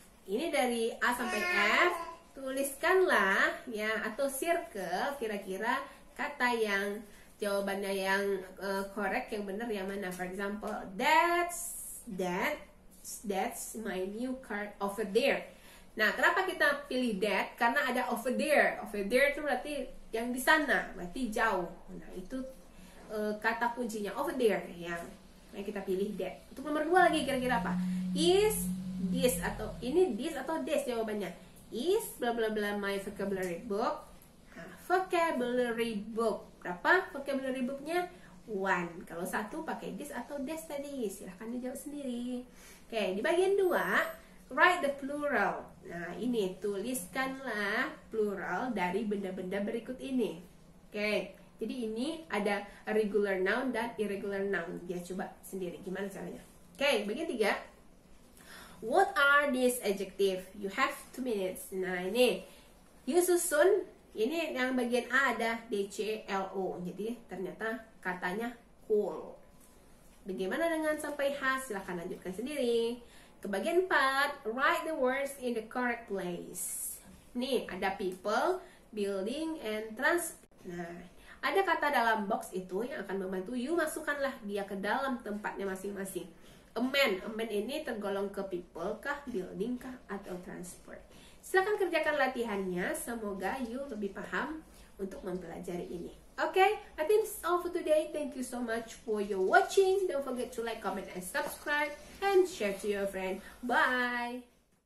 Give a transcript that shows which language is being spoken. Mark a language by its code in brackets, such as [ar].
[id] Ini dari A sampai F, tuliskanlah ya atau circle kira-kira kata yang jawabannya yang correct, yang benar yang mana. [en] For example, that's my new car over there. [id] Nah, kenapa kita pilih that? Karena ada over there. Over there itu berarti yang di sana, berarti jauh. Nah, itu kata kuncinya over there yang kita pilih that. Untuk nomor 2 lagi kira-kira apa? Is this atau ini this atau this jawabannya. Is bla bla bla my vocabulary book vocabulary book. Berapa vocabulary booknya? 1. Kalau 1 pakai this atau des tadi, silahkan dijawab sendiri. Oke, di bagian 2, [en] write the plural. [id] Nah, ini tuliskanlah plural dari benda-benda berikut ini. Oke, jadi ini ada regular noun dan irregular noun. Dia coba sendiri gimana caranya. Oke, bagian 3. [en] What are these adjective? You have 2 minutes. [id] Nah, ini [en] you susun. [id] Ini yang bagian A ada DCLO. Jadi ternyata katanya cool. Bagaimana dengan sampai H? Silahkan lanjutkan sendiri. Ke bagian 4, [en] write the words in the correct place. [id] Nih, ada people, building, and transport. Nah, ada kata dalam box itu yang akan membantu you masukkanlah dia ke dalam tempatnya masing-masing. A man ini tergolong ke people kah, building kah, atau transport. Silakan kerjakan latihannya, semoga you lebih paham untuk mempelajari ini. [en] Okay, I think that's all for today. Thank you so much for your watching. Don't forget to like, comment, and subscribe, and share to your friend. Bye!